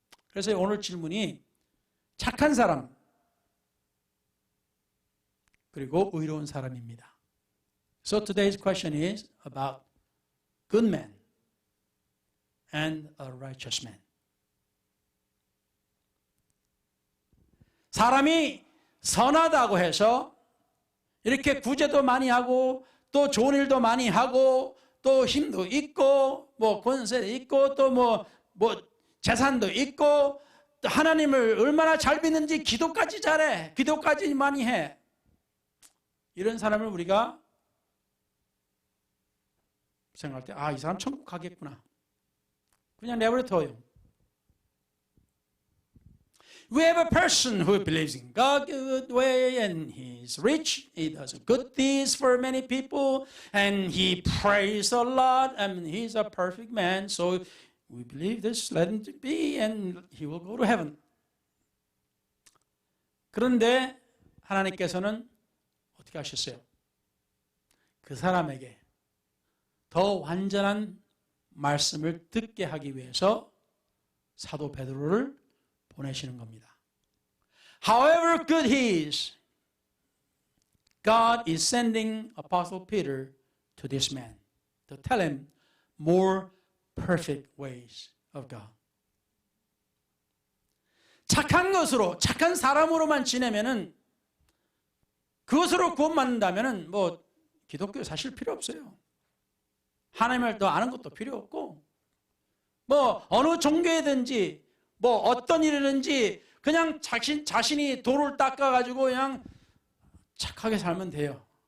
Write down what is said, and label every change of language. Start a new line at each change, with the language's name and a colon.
Korean: 그래서 오늘 질문이 착한 사람 그리고 의로운 사람입니다.
English: So today's question is about good men and a righteous man.
Korean: 사람이 선하다고 해서 이렇게 구제도 많이 하고 또 좋은 일도 많이 하고 또 힘도 있고 뭐 권세도 있고 또 뭐 재산도 있고 또 하나님을 얼마나 잘 믿는지 기도까지 잘해. 기도까지 많이 해. 이런 사람을 우리가 생각할 때 이 사람 천국 가겠구나. 그냥 내버려둬요.
English: We have a person who believes in God good way and he's rich. He does good deeds for many people and he prays a lot. I mean, he's a perfect man. So we believe this, let him be and he will go to heaven.
Korean: 그런데 하나님께서는 어떻게 하셨어요? 그 사람에게 더 완전한 말씀을 듣게 하기 위해서 사도 베드로를 보내시는 겁니다.
English: However good he is, God is sending Apostle Peter to this man to tell him more perfect ways of God.
Korean: 착한 것으로, 착한 사람으로만 지내면은 그것으로 구원받는다면은 뭐 기독교 사실 필요 없어요. 하나님을 더 아는 것도 필요 없고 뭐 어느 종교이든지 뭐 어떤 일이든지 그냥 자신이 돌을 닦아가지고 그냥 착하게 살면 돼요.